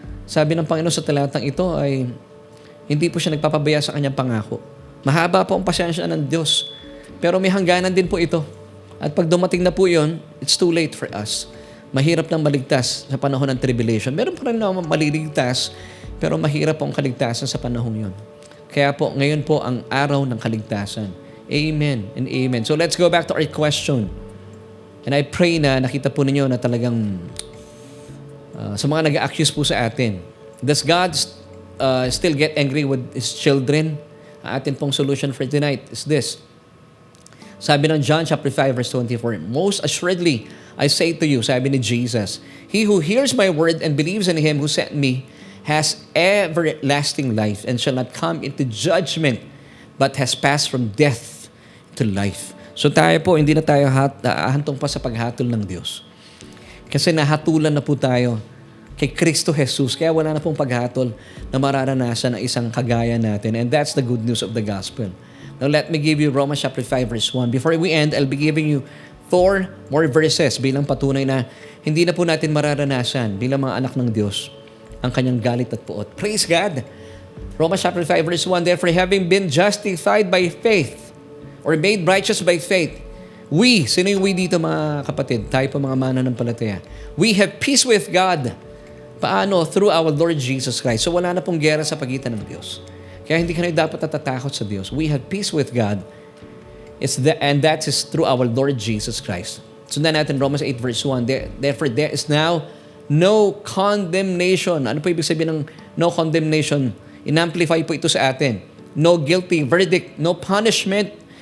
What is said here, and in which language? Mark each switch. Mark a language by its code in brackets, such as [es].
[tl] Sabi ng Panginoon sa talatang ito ay hindi po siya nagpapabaya sa kanyang pangako. Mahaba po ang pasensya ng Diyos, pero may hangganan din po ito. At pag dumating na po yun, [en] it's too late for us. [tl] Mahirap nang maligtas sa panahon ng tribulation. Meron pa rin naman maliligtas, pero mahirap po ang kaligtasan sa panahon yun. Kaya po, ngayon po ang araw ng kaligtasan. [en] Amen and amen. So let's go back to our question. And I pray [tl] na nakita po ninyo na talagang sa mga nag-accuse po sa atin, [en] does God still get angry with His children? [tl] Ang atin pong [en] solution for tonight is this. [tl] Sabi ng [en] John chapter 5 verse 24, most assuredly, I say to you, [tl] sabi ni Jesus, [en] he who hears my word and believes in Him who sent me has everlasting life and shall not come into judgment, but has passed from death to life. [tl] So tayo po, hindi na tayo hantong pa sa paghatol ng Diyos. Kasi nahatulan na po tayo kay Kristo Jesus. Kaya wala na pong paghatol na mararanasan ng isang kagaya natin. [en] And that's the good news of the gospel. Now let me give you Romans chapter 5 verse 1. Before we end, I'll be giving you 4 more verses [tl] bilang patunay na hindi na po natin mararanasan bilang mga anak ng Diyos ang kanyang galit at puot. [en] Praise God! Romans chapter 5 verse 1, therefore having been justified by faith or made righteous by faith, we, [tl] sino yung we dito mga kapatid? Tayo po mga mananampalataya. [en] We have peace with God. [tl] Paano? [en] Through our Lord Jesus Christ. [tl] So wala na pong gera sa pagitan ng Diyos. Kaya hindi ka na dapat natatakot sa Diyos. [en] We have peace with God. And that is through our Lord Jesus Christ. [tl] Sundan natin [en] Romans 8 verse 1. Therefore there is now no condemnation. [tl] Ano po ibig sabihin ng no condemnation? In-amplify po ito sa atin. [en] No guilty verdict, no punishment.